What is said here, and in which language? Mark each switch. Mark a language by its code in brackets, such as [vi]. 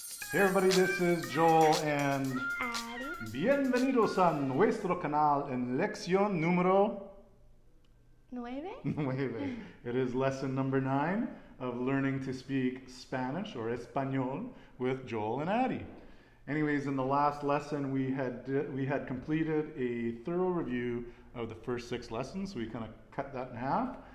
[en] Hey everybody, this is Joel and Ari. [es] bienvenidos a nuestro canal en lección número 9. 9. [en] It is lesson number 9 of learning to speak Spanish or Español with Joel and Addie. Anyways, in the last lesson we had completed a thorough review of the first 6 lessons. So we kind of cut that in half.